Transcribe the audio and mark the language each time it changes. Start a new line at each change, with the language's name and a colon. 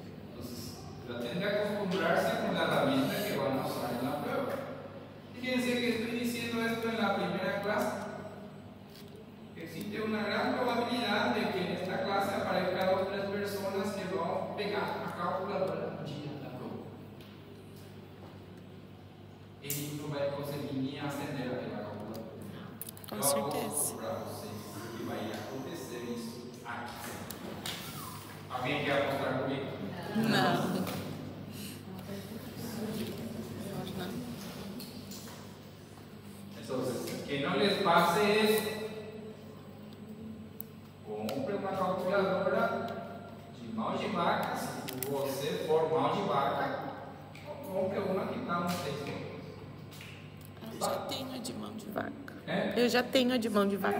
Spanish: Entonces, traten de acostumbrarse con la herramienta que van a usar en la prueba. Fíjense que estoy diciendo esto en la primera clase. Existe una gran probabilidad de que en esta clase aparezcan 2 o 3 personas que van a pegar
Portuguese: a calculadora no dia da prova. Ele não vai conseguir nem acender aquela calculadora. Com certeza. Para vocês que vai acontecer isso aqui. Alguém quer apostar comigo? Não.
Spanish: Entonces, que no les pase eso.
Portuguese: Compre uma calculadora de mão de vaca. Se você for mão de vaca, compre uma que está uns 6 euros. Eu já tenho de mão de vaca. É? Eu já tenho de mão de vaca.